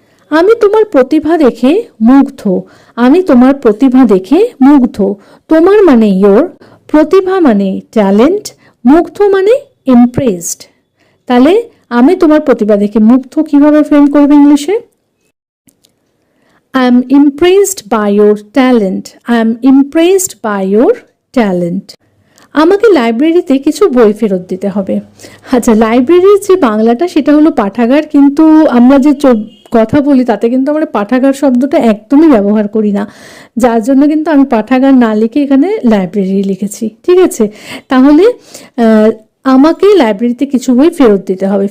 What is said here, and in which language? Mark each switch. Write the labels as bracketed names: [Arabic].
[Bangla] আমি তোমার প্রতিভা দেখে মুগ্ধ। আমি তোমার প্রতিভা দেখে মুগ্ধ। তোমার মানে ইয়োর, প্রতিভা মানে ট্যালেন্ট, মুগ্ধ মানে ইমপ্রেসড। তাহলে আমি তোমার প্রতিভা দেখে মুগ্ধ কিভাবে ফ্রেম করবে ইংলিশে? [English] I am impressed by your talent. I am impressed by your talent. [Bangla] আমাকে লাইব্রেরিতে কিছু বই ফেরত দিতে হবে। আচ্ছা, লাইব্রেরির যে বাংলাটা সেটা হলো পাঠাগার, কিন্তু আমরা যে কথা বলি তাতে কিন্তু আমরা পাঠাগার শব্দটা একদমই ব্যবহার করি না, যার জন্য কিন্তু আমি পাঠাগার না লিখে এখানে লাইব্রেরি লিখেছি। ঠিক আছে, তাহলে আমাকে লাইব্রেরিতে কিছু বই ফেরত দিতে হবে।